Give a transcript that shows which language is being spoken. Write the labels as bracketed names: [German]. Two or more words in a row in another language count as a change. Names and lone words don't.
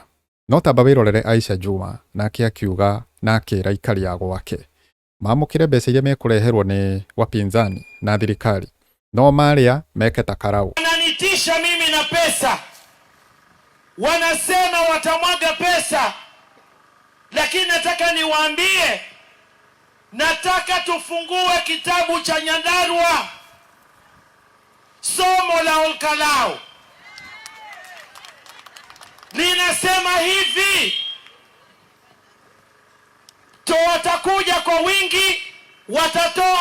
[Kikuyu] No tamba wirorere Aisha Juma nake akiuga na akira ikari ya gwake mamukire mbeca iria mekureherwo ni wapinzani na thirikari, no maria meke ta Karau. [Swahili] Wananitisha mimi na pesa, wanasema watamwaga pesa, lakini nataka niwaambie, nataka tufungue kitabu cha Nyandarua, somo la Olkalau linasema hivi: watakuja kwa wingi, watatoa